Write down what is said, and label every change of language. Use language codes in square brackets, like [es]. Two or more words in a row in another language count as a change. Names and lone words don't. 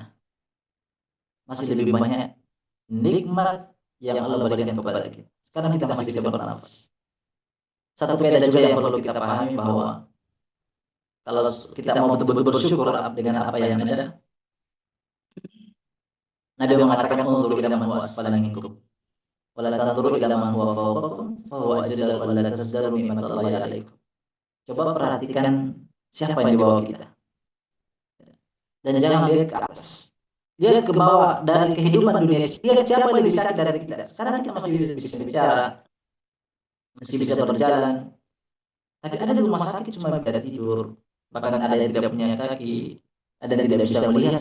[id] Masih lebih banyak nikmat yang Allah berikan kepada kita. Sekarang kita masih bisa bernafas. Satu kaidah juga yang perlu kita pahami bahwa kalau kita mau betul-betul bersyukur dengan apa yang ada, Nabi mengatakan [ar] انظروا إلى من هو أسفل منكم ولا تنظروا إلى من هو فوقكم فهو أجدر ولا تزدروا نعمة الله عليكم. [id] Coba perhatikan siapa yang di bawah kita dan jangan lihat ke atas. Lihat ke bawah dari kehidupan dunia. Lihat siapa yang lebih sakit dari kita. Sekarang kita masih bisa bicara, masih bisa berjalan. Tapi ada di rumah sakit cuma bisa tidur. Bahkan ada yang tidak punya kaki, ada yang tidak bisa melihat.